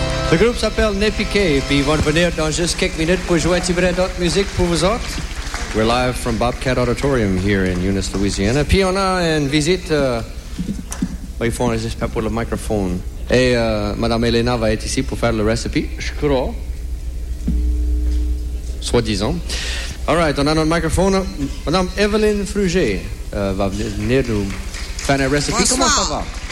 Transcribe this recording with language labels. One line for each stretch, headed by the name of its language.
French: Le groupe s'appelle Népiqué, puis ils vont venir dans juste quelques minutes pour jouer un petit peu d'autres musiques pour vous autres.
English: We're live from Bobcat Auditorium here in Eunice, Louisiana.
French: Puis on a une visite. Ils font un respect pour le microphone. Et Madame Elena va être ici pour faire le recipe, je crois. Soi-disant.
English: All right,
French: on a notre microphone. Madame Evelyn Fruger va venir nous faire un recipe. Bonsoir. Comment ça va?